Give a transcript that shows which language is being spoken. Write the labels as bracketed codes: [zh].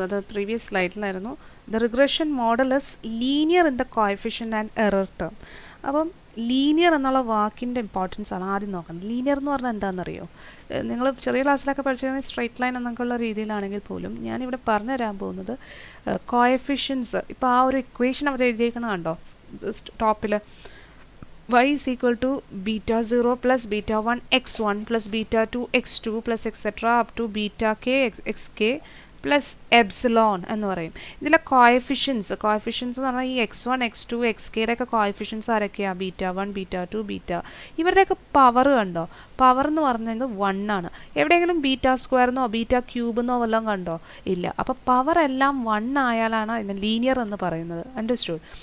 [ml] അത് previous സ്ലൈഡിലായിരുന്നു. [en] The regression model is linear in the coefficient and error term. [ml] അപ്പം linear എന്നുള്ള വാക്കിൻ്റെ importance ആണ് ആദ്യം നോക്കുന്നത്. ലീനിയർ എന്ന് പറഞ്ഞാൽ എന്താണെന്നറിയോ? നിങ്ങൾ ചെറിയ ക്ലാസ്സിലൊക്കെ പഠിച്ചിരുന്നത് സ്ട്രൈറ്റ് ലൈൻ എന്നൊക്കെയുള്ള രീതിയിലാണെങ്കിൽ പോലും ഞാനിവിടെ പറഞ്ഞു തരാൻ പോകുന്നത് കോഎഫിഷ്യൻസ്. ഇപ്പോൾ ആ ഒരു ഇക്വേഷൻ അവർ എഴുതിയേക്കണം കണ്ടോ ടോപ്പിൽ, [en] y is equal to beta 0 plus beta 1 x1 plus beta 2 x2 plus etc. up to beta k xk plus epsilon [ml] എന്ന് പറയും. ഇതിലെ കോഎഫിഷ്യൻസ് എന്ന് പറഞ്ഞാൽ ഈ x1 x2 xkയുടെ ഒക്കെ കോഎഫിഷ്യൻസ് ആരൊക്കെയാണ്? Beta 1 beta 2 beta. ഇവരുടെയൊക്കെ പവർ കണ്ടോ? പവർ എന്ന് പറഞ്ഞത് 1 ആണ്. എവിടെയെങ്കിലും ബീറ്റ സ്ക്വയർന്നോ ബീറ്റ ക്യൂബെന്നോ വല്ലതും കണ്ടോ? ഇല്ല. അപ്പോൾ പവർ എല്ലാം 1 ആയാലാണ് അതിന് ലീനിയർ എന്ന് പറയുന്നത്. അണ്ടർസ്റ്റുഡ്?